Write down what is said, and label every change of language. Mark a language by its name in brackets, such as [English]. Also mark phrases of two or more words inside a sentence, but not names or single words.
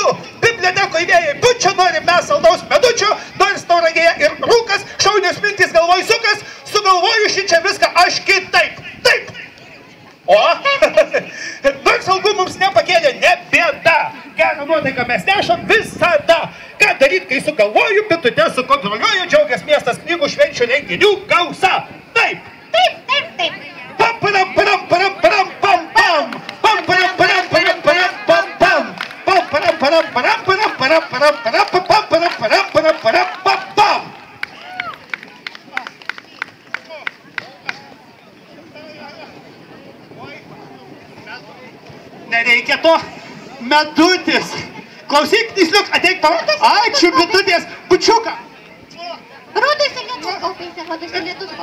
[Lithuanian] Bibliotekoj vėjai pučia, nori mes saldaus medučio, nors tauragėje ir rūkas, šaunios mintys galvoj sukas, sugalvoju šičia viską aš kitaip. Taip. Nors algų mums nepakėlė, ne bėda. Gerą nuotaiką mes nešam visada. Ką daryt, kai sugalvoju, bitutes sukontroliuoju, džiaugias miestas knygų švenčių renginių gausa. Taip. Pam, param, param, param, param, pam, pam. Pam, param, param, param, param, pam, pam. Pam, param, param, param, param, param, param, param, pam, param, param, param, param, pam, pam. Nereikia to. Medutis. Klausyk, Knysliuk, ateik pavartas. Ačiū, bitutės. Bučiuką. Rodosi lietus kaupėsi.